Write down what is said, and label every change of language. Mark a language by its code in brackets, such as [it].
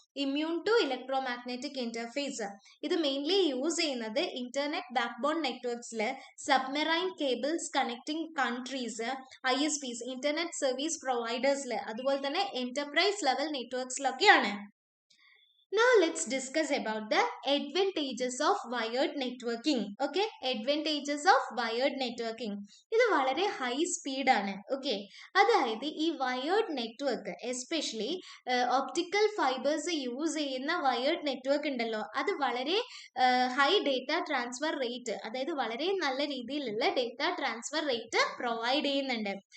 [en] Immune to electromagnetic interface. [ml] ഇത് mainly use ചെയ്യുന്നത് internet backbone നെറ്റ്വർക്സിൽ, സബ്മെറൈൻ cables connecting countries, ISPs internet service പ്രൊവൈഡേഴ്സിൽ, അതുപോലെ തന്നെ enterprise level നെറ്റ്വർക്സിലൊക്കെയാണ്. [en] Now let's discuss about the advantages of wired networking. Okay, advantages of wired networking. [ml] ഇത് വളരെ high speed ആണ്. Okay, അതായത് ഈ wired network, especially optical fibres use ചെയ്യുന്ന wired network ഉണ്ടല്ലോ, അത് വളരെ ഹൈ ഡേറ്റ ട്രാൻസ്ഫർ റേറ്റ്, അതായത് വളരെ നല്ല രീതിയിലുള്ള ഡേറ്റ ട്രാൻസ്ഫർ റേറ്റ് പ്രൊവൈഡ് ചെയ്യുന്നുണ്ട്.